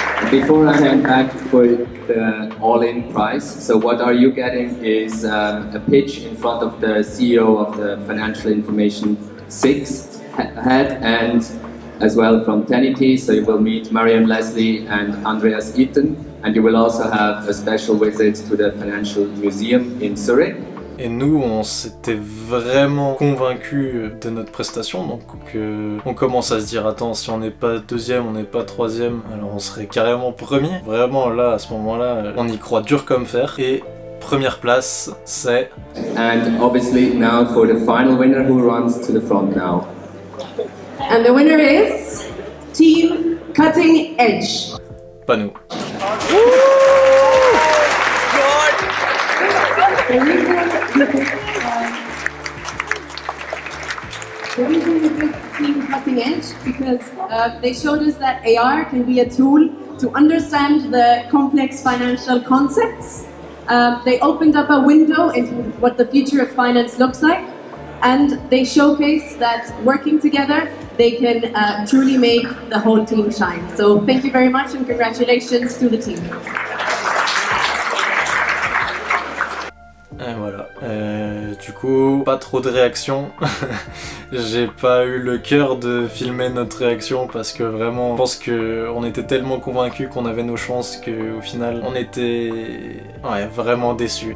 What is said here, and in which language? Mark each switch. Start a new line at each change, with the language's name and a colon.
English: Before I hand back for the all-in prize, so what are you getting is a pitch in front of the CEO of the Financial Information 6 head, and as well from Tenity, so you will meet Mariam Leslie and Andreas Eaton, and you will also have a special visit to the Financial Museum in Zurich.
French: Et nous, on s'était vraiment convaincus de notre prestation, donc on commence à se dire attends, si on n'est pas deuxième, on n'est pas troisième, alors on serait carrément premier. Vraiment là, à ce moment-là, on y croit dur comme fer. Et première place, c'est.
English: And obviously now for the final winner, who runs to the front now. And the winner is Team Cutting Edge.
French: Pas nous.
English: The reason we picked Team Cutting Edge because they showed us that AR can be a tool to understand the complex financial concepts. They opened up a window into what the future of finance looks like, and they showcased that working together, they can truly make the whole team shine. So thank you very much and congratulations to the team.
French: Et voilà. Du coup, pas trop de réactions. J'ai pas eu le cœur de filmer notre réaction parce que vraiment, je pense qu'on était tellement convaincus qu'on avait nos chances qu'au final, on était vraiment déçus.